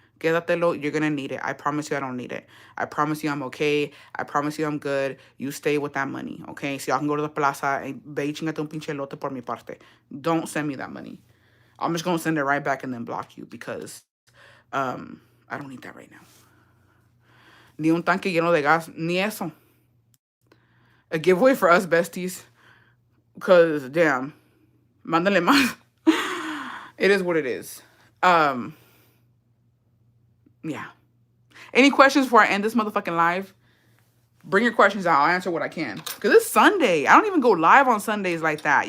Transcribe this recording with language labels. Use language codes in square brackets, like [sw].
[es] Quédatelo, [en] you're gonna need it. I promise you I don't need it. I promise you I'm okay. I promise you I'm good. You stay with that money, okay? So y'all can go to the plaza and [es] ve y chingate un pinche elote por mi parte. [en] Don't send me that money. I'm just gonna send it right back and then block you because I don't need that right now. [es] Ni un tanque lleno de gas, ni eso. [en] A giveaway for us besties. Because, damn. [es] Mándale más. [en] It is what it is. Yeah. Any questions before I end this motherfucking live? Bring your questions out. I'll answer what I can. Because it's Sunday. I don't even go live on Sundays like that.